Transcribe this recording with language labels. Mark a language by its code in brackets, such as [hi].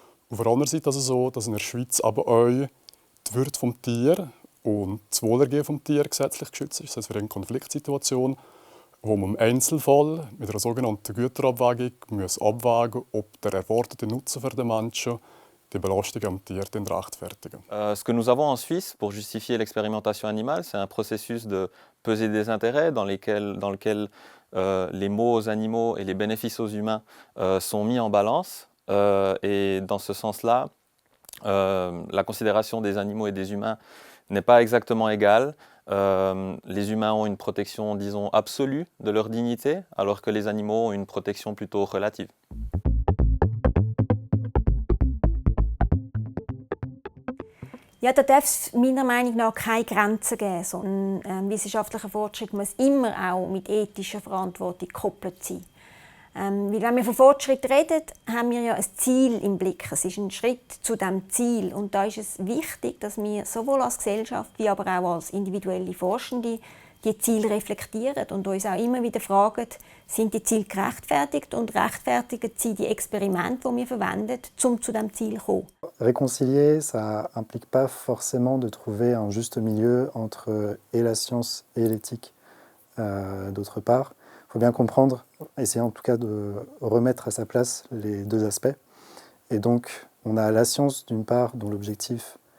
[de] Auf der anderen Seite ist es so, dass in der Schweiz aber auch die Würde des Tieres und das Wohlergehen des Tieres gesetzlich geschützt ist. Das heißt, wir haben eine Konfliktsituation, wo man im Einzelfall mit einer sogenannten Güterabwägung abwägen muss, ob der erwartete Nutzen für den Menschen die Belastung am Tier rechtfertigen. [fr] Ce que nous avons en Suisse pour justifier l'expérimentation animale, c'est un processus de pesée des intérêts dans lequel les maux aux animaux et les bénéfices aux humains sont mis en balance. Et dans ce sens-là, la considération des animaux et des humains n'est pas exactement égale. Les humains ont une protection, disons, absolue de leur dignité, alors que les animaux ont une protection plutôt relative. [de] Ja, da darf es meiner Meinung nach keine Grenzen geben. So ein wissenschaftlicher Fortschritt muss immer auch mit ethischer Verantwortung gekoppelt sein. Weil wenn wir von Fortschritt reden, haben wir ja ein Ziel im Blick. Es ist ein Schritt zu diesem Ziel. Und da ist es wichtig, dass wir sowohl als Gesellschaft wie aber auch als individuelle Forschende die Ziele reflektieren und uns auch immer wieder fragen, sind die Ziele gerechtfertigt und rechtfertigen sie die Experimente, die wir verwenden, um zu diesem Ziel zu kommen. [fr] Réconcilier, ça implique pas forcément de trouver un juste milieu entre et la science et l'éthique d'autre part. Il faut bien comprendre, essayer en tout cas de remettre à sa place les 2 aspects. Et donc, on a la science d'une part dont l'objectif